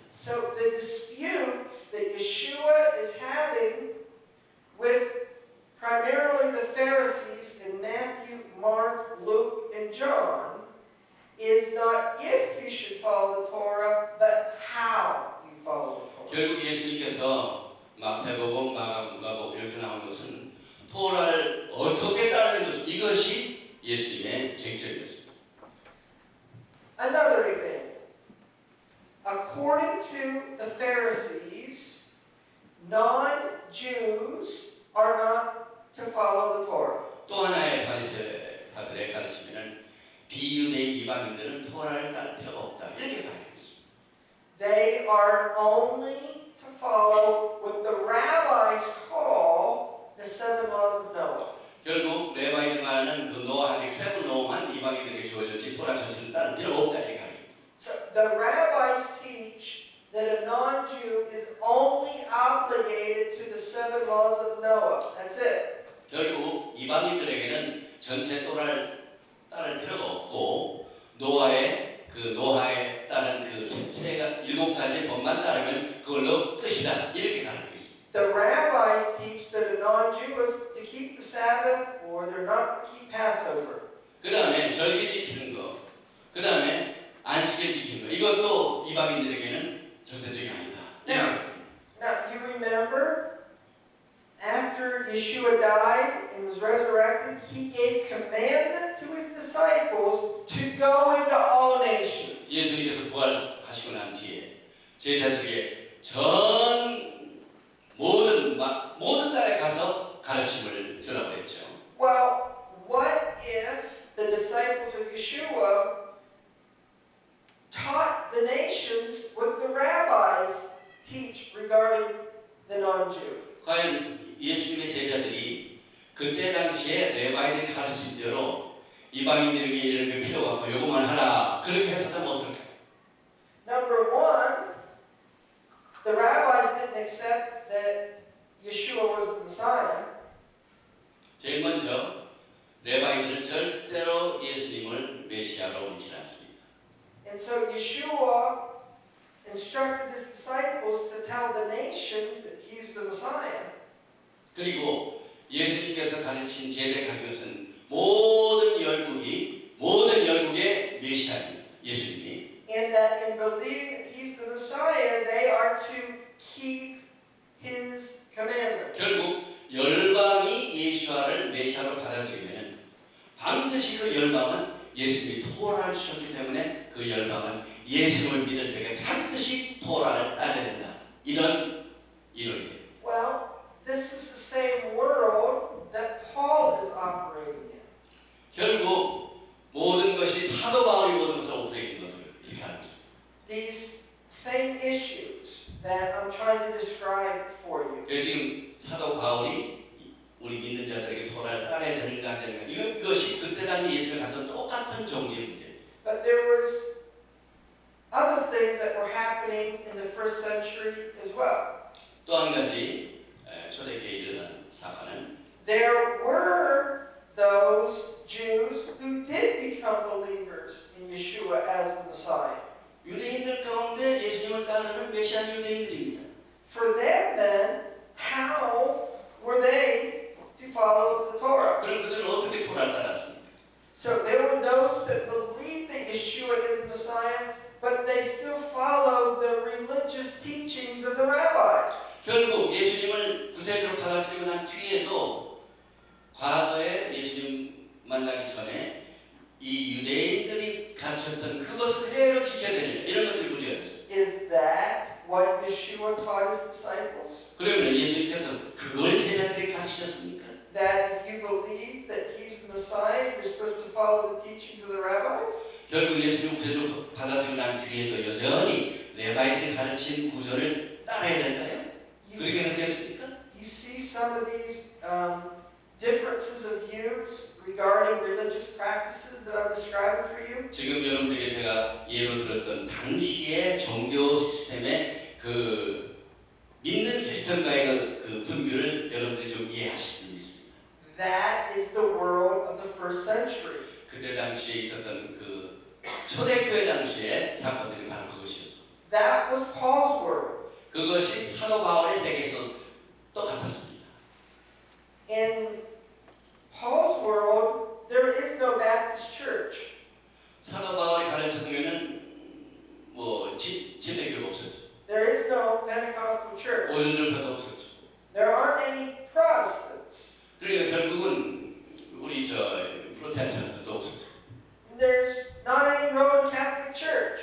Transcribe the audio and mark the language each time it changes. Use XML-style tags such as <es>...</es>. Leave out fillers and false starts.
<en>So the disputes that Yeshua is having with primarily the Pharisees in Matthew, Mark, Luke, and John is not if you should follow the Torah, but how you follow the Torah.</en> <ko>결국 예수님께서 마태복음, 마가복음, 누가복음 여기서 나온 것은 토라를 어떻게 따르는 것 이것이 예수님의 쟁점이었습니다.</ko> <en>Another example. According to the Pharisees, non-Jews are not to follow the Torah.</en> <ko>또 하나의 바리새파들의 가르침에는 비유대인 이방인들은 토라를 따를 필요가 없다 이렇게 가르치고 있습니다.</ko> <en>They are only to follow what the rabbis call the seven laws of Noah.</en> <ko>결국 레바인이 말하는 그 노아의 세븐 노만 이방인들에게 주어졌지 토라 전체는 따를 필요가 없다 이렇게 가르칩니다.</ko> <en>So the rabbis teach that a non-Jew is only obligated to the seven laws of Noah. That's it.</en> <ko>결국 이방인들에게는 전체 토라를 따를 필요가 없고 노아에 따른 그 일곱 가지 법만 따르면 그걸로 끝이다 이렇게 가르치고 있습니다.</ko> <en>The rabbis teach that a non-Jew is to keep the Sabbath or they're not to keep Passover.</en> <ko>그 다음에 절기 지키는 거, 그 다음에 안식일 지키는 거 이것도 이방인들에게는 절대적이 아니다.</ko> <en>Now you remember after Yeshua died and was resurrected, he gave commandment to his disciples to go into all nations.</en> <ko>예수님께서 부활하시고 난 뒤에 제자들에게 전 모든 나라에 가서 가르침을 주라고 했죠.</ko> <en>Well, what if the disciples of Yeshua taught the nations what the rabbis teach regarding the non-Jew?</en> <ko>과연 예수님의 제자들이 그때 당시에 레바이들 가르침대로 이방인들에게 이런 게 필요가 없고 요구만 하라 그렇게 해석하면 어떨까요?</ko> <en>Number one, the rabbis didn't accept that Yeshua was the Messiah.</en> <ko>제일 먼저 레바이들은 절대로 예수님을 메시아로 믿지 않습니다.</ko> <en>And so Yeshua instructed his disciples to tell the nations that he's the Messiah.</en> <ko>그리고 예수님께서 가르친 제대 가르침은 모든 열국의 메시아입니다. 예수님이.</ko> <en>And that in believing that he's the Messiah, they are to keep his commandments.</en> <ko>결국 열방이 예수와를 메시아로 받아들이면 반드시 그 열방은 예수님이 토라를 주셨기 때문에 그 열방은 예수님을 믿을 때에 반드시 토라를 따라야 된다. 이런 이론이에요.</ko> <en>Well, this is the same world that Paul is operating in.</en> <ko>결국 모든 것이 사도 바울이 모든 것을 오프레이는 것을 이렇게 알고 있습니다.</ko> <en>These same issues that I'm trying to describe for you.</en> <ko>그래서 지금 사도 바울이 우리 믿는 자들에게 토라를 따라야 되는가 안 되는가 이것이 그때 당시 예수를 갖던 똑같은 종류의 문제예요.</ko> <en>But there was other things that were happening in the first century as well.</en> <ko>또 한 가지 초대교회에 일어난 사건은</ko> <en>There were those Jews who did become believers in Yeshua as the Messiah.</en> <ko>유대인들 가운데 예수님을 따르는 메시아 유대인들입니다.</ko> <en>For them then, how were they to follow the Torah?</en> <ko>그럼 그들은 어떻게 토라를 따랐습니까?</ko> <en>So there were those that believed that Yeshua is the Messiah, but they still followed the religious teachings of the rabbis.</en> <ko>결국 예수님을 구세주로 받아들이고 난 뒤에도 과거에 예수님 만나기 전에 이 유대인들이 가르쳤던 그것을 그대로 지켜야 되는 이런 것들이 문제가 됐어요.</ko> <en>Is that what Yeshua taught his disciples?</en> <ko>그러면 예수님께서 그걸 제자들에게 가르치셨습니까?</ko> <en>That if you believe that he's the Messiah, you're supposed to follow the teachings of the rabbis?</en> <ko>결국 예수님 구세주로 받아들이고 난 뒤에도 여전히 레바이들이 가르친 구절을 따라야 될까요? 그렇게 생각했습니까?</ko> <en>You see some of these differences of views regarding religious practices that I'm describing for you?</en> <ko>지금 여러분들에게 제가 예로 들었던 당시의 종교 시스템의 그 믿는 시스템과의 그 분규를 여러분들이 좀 이해하실 수 있습니다.</ko> <en>That is the world of the first century.</en> <ko>그때 당시에 있었던 그 초대교회 당시의 사건들이 바로 그것이었습니다.</ko> <en>That was Paul's world.</en> <ko>그것이 사도 바울의 세계에서 똑같았습니다.</ko> <en>In Paul's world, there is no Baptist church.</en> <ko>사도 바울이 가르쳤던 교회는 뭐 침례교회가 없었죠.</ko> <en>There is no Pentecostal church.</en> <ko>오순절파도 없었죠.</ko> <en>There aren't any Protestants.</en> <ko>그러니까 결국은 우리 프로테스탄트도 없었죠.</ko> <en>There's not any Roman Catholic church.</en>